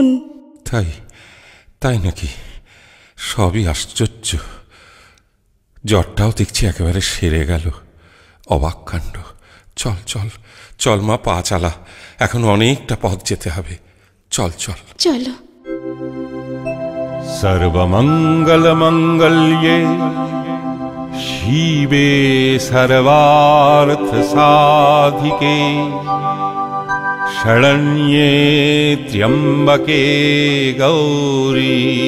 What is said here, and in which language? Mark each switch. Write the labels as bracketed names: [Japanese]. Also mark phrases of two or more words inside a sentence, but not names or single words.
[Bangla] তাই তাই নাকি? সবই আশ্চর্য। জ্বরটাও দেখছি একেবারে সেরে গেল। অবাক কাণ্ড। চল চল চল মা, পা চালা, এখন অনেকটা পথ যেতে হবে। চল চল চলো। [Sanskrit] सर्वमंगल मंगल्ये शिवे सर्वार्थ साधिके शरण्ये त्र्यंबके गौरी